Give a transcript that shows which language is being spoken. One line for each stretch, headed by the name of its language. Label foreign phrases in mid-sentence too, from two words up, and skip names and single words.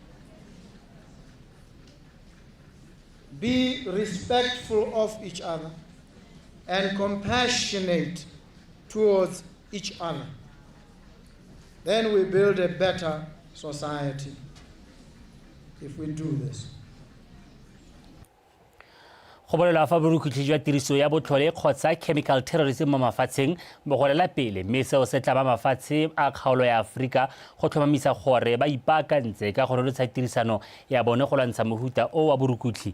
English: Be respectful of each other and compassionate towards each other. Then we build a better society if we do this.
Tswana: Go bolela fa borukhutlhi jwa tiriso ya botlhole kgotsa
English: chemical terrorism
Tswana: mo mafatsheng bo golela pele mme seo se tla ba mafatshe a kgaolo ya Afrika go tlhomamisa gore ba ipaakantse ka go rotloetsa tirisano ya bone go lwantsha mohuta o wa borukhutlhi.